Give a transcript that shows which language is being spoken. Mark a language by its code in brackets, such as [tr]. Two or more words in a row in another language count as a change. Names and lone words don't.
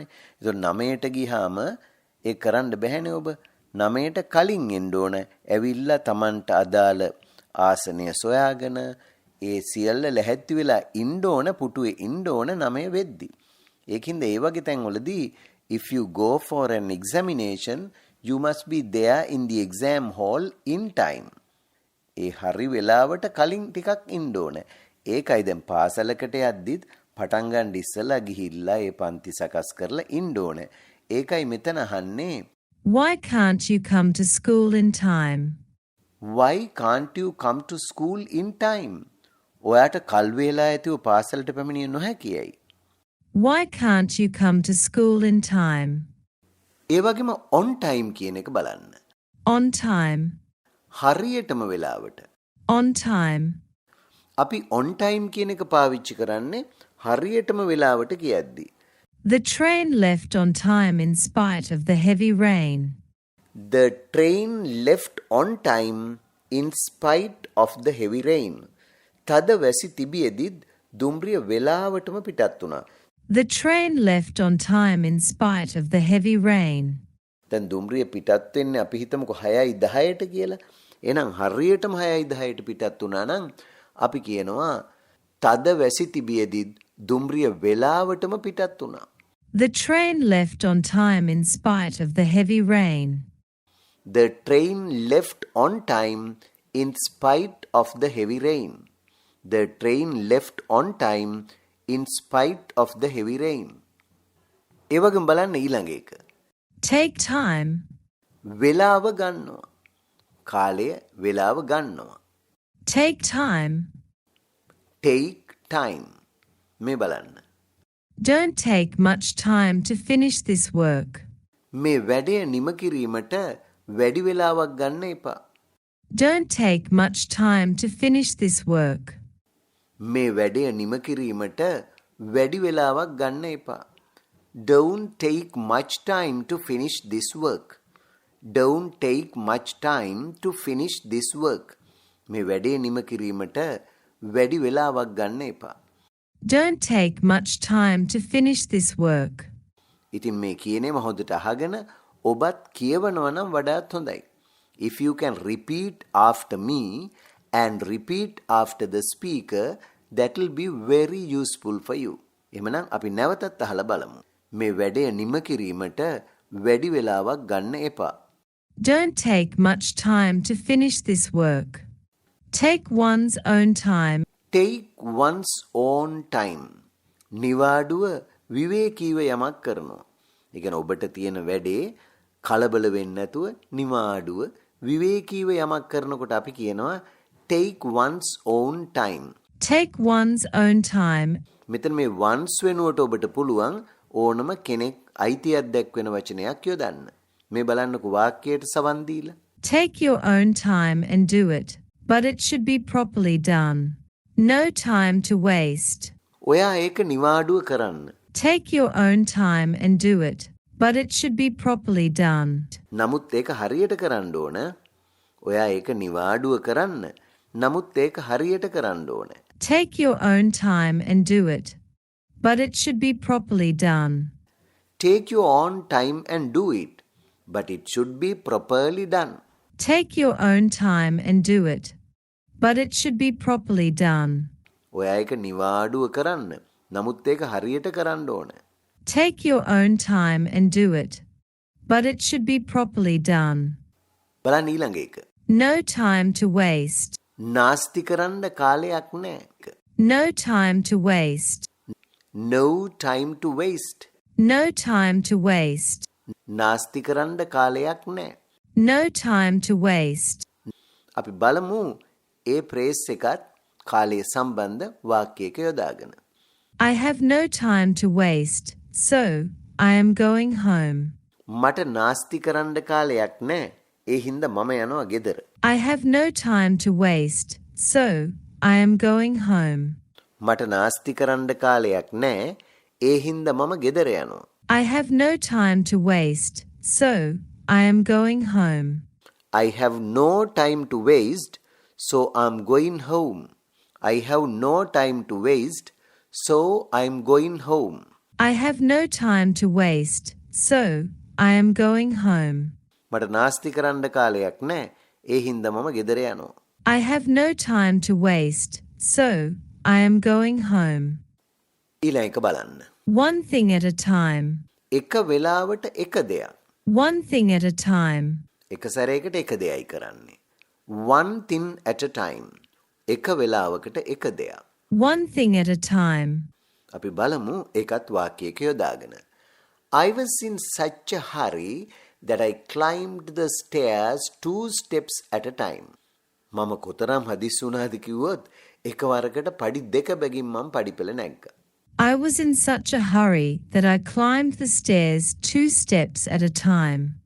[si] ඒක 9ට ගියාම ඒ කරන්න බැහැනේ ඔබ. 9ට කලින් එන්න ඕන. ඇවිල්ලා Tamanට අදාළ ආසනය සොයාගෙන ඒ සියල්ල ලැහැත්ති වෙලා ඉන්න ඕන පුටුවේ ඉන්න ඕන 9 වෙද්දි. ඒකින්ද ඒ වගේ තැන්වලදී [en] if you go for an examination you must be there in the exam hall in time. [si] ඒ හරි වෙලාවට කලින් ටිකක් ඉන්න ඕන. ඒකයි දැන් පාසලකට යද්දිත් පටන් ගන්න ඉස්සලා ගිහිල්ලා ඒ පන්ති සකස් කරලා ඉන්න ඕන. ඒකයි මෙතන අහන්නේ [en] Why can't you come to school in time? Why can't you come to school in time? [si] ඔයාට කල් වේලා ඇතිව පාසලට පැමිණිය නොහැකියයි. [en] Why can't you come to school in time? [si] ඒ වගේම [en] on time [si] කියන එක බලන්න. [en] On time. [si] හරියටම වෙලාවට. [en] On time. [si] අපි [en] on time [si] කියන එක පාවිච්චි කරන්නේ හරියටම වෙලාවට කියද්දි. [en] The train left on time in spite of the heavy rain. The train left on time in spite of the heavy rain. [si] තද වැසි තිබියදිත් දුම්රිය වෙලාවටම පිටත් වුණා. [en] The train left on time in spite of the heavy rain. [si] දැන් දුම්රිය පිටත් වෙන්නේ අපි හිතමුකෝ 6:10ට කියලා. එහෙනම් හරියටම 6:10ට පිටත් වුණා නම් අපි කියනවා තද වැසි තිබියදිත් දුම්රිය වෙලාවටම පිටත් වුණා. [en] The train left on time in spite of the heavy rain. The train left on time in spite of the heavy rain. The train left on time in spite of the heavy rain. [si] ඒ වගේම බලන්න ඊළඟ එක. [en] Take time. [si] වෙලාව ගන්නවා. කාලය වෙලාව ගන්නවා. [en] Take time. Take time. [si] මේ බලන්න. [en] Don't take much time to finish this work. [si] මේ වැඩය නිම කිරීමට වැඩි වෙලාවක් ගන්න එපා. [en] Don't take much time to finish this work. [si] මේ වැඩය නිම කිරීමට වැඩි වෙලාවක් ගන්න එපා. [en] Don't take much time to finish this work. Don't take much time to finish this work. [si] මේ වැඩේ නිම කිරීමට වැඩි වෙලාවක් ගන්න එපා. [en] Don't take much time to finish this work. [si] ඉතින් මේ කියනේම හොඳට අහගෙන ඔබත් කියවනවා නම් වඩාත් හොඳයි. [en] If you can repeat after me and repeat after the speaker, that will be very useful for you. [si] එහෙනම් අපි නැවතත් අහලා බලමු. මේ වැඩේ නිම කිරීමට වැඩි වෙලාවක් ගන්න එපා. [en] Don't take much time to finish this work. Take one's own time. Take one's own time. [si] නිවාඩුව විවේකීව යමක් කරනවා. ඒ කියන්නේ ඔබට තියෙන වැඩේ කලබල වෙන්නේ නැතුව නිවාඩුව විවේකීව යමක් කරනකොට අපි කියනවා [en] take one's own time. Take one's own time. [si] මෙතන මේ once වෙනුවට ඔබට පුළුවන් ඕනම කෙනෙක් අයිතියක් දක්වන වචනයක් යොදන්න. මේ බලන්නකෝ වාක්‍යයට සවන් දීලා. [en] Take your own time and do it, but it should be properly done. No time to waste. [si] ඔයා ඒක නිවාඩුව කරන්න. [en] Take your own time and do it, but it should be properly done. [si] නමුත් ඒක හරියට කරන්න ඕන. ඔයා ඒක නිවාඩුව කරන්න. නමුත් ඒක හරියට කරන්න ඕන. [en] Take your own time and do it, but it should be properly done. Take your own time and do it, but it should be properly done. Take your own time and do it, but it should be properly done. [si] ඔයා ඒක නිවාඩුව කරන්න. නමුත් ඒක හරියට කරන්න ඕන. [en] Take your own time and do it, but it should be properly done. [si] බලන්න ඊළඟ එක. [en] No time to waste. [si] නාස්ති කරන්න කාලයක් නැහැ. [en] No time to waste. No time to waste. No time to waste. [si] නාස්ති කරන්න කාලයක් නැහැ. [en] No time to waste. [si] අපි බලමු ඒ ෆ්‍රේස් එකත් කාලය සම්බන්ධ වාක්‍යයක යොදාගෙන. [en] I have no time to waste, so I am going home. [si] මට නාස්ති කරන්න කාලයක් නැහැ. ඒ හින්දා මම යනවා ගෙදර. [en] I have no time to waste, so I am going home. මට නාස්ති කරන්න කාලයක් නැහැ. ඒ හින්දා මම ගෙදර යනවා. I have no time to waste, so I am going home. I have no time to waste, so I'm going home. I have no time to waste, so I'm going home. I have no time to waste, so I am going home. [si] මට නාස්ති කරන්න කාලයක් නැහැ. ඒ හින්දා මම ගෙදර යනවා. [en] I have no time to waste, so I am going home. [si] ඊළඟ එක බලන්න. [en] One thing at a time. [si] එක වෙලාවට එක දෙයක්. [en] One thing at a time. [si] එක සැරයකට එක දෙයයි කරන්නේ. [en] One thing at a time. [si] එක වෙලාවකට එක දෙයක්. [en] One thing at a time. [si] අපි බලමු ඒකත් වාක්‍යයක යොදාගෙන. [en] I was in such a hurry that I climbed the stairs 2 steps at a time. [si] මම කොතරම් හදිස්සි වුණාද කිව්වොත් එකවරකට පඩි දෙක බැගින් මම පඩිපෙළ නැග්ගා. [en] I was in such a hurry that I climbed the stairs 2 steps at a time.